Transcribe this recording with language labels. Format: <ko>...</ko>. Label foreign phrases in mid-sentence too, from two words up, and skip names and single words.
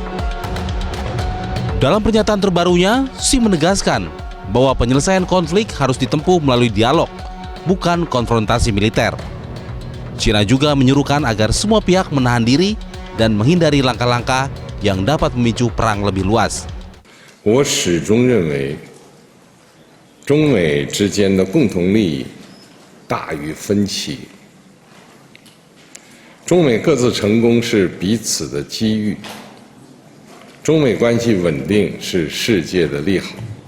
<id>Dalam pernyataan terbarunya, Xi menegaskan bahwa penyelesaian konflik harus ditempuh melalui dialog, bukan konfrontasi militer. China juga menyuruhkan agar semua pihak menahan diri dan menghindari langkah-langkah yang dapat memicu perang lebih luas.</id> <zh>我始终认为，中美之间的共同利益大于分歧。中美各自成功是彼此的机遇，中美关系稳定是世界的利好。</zh>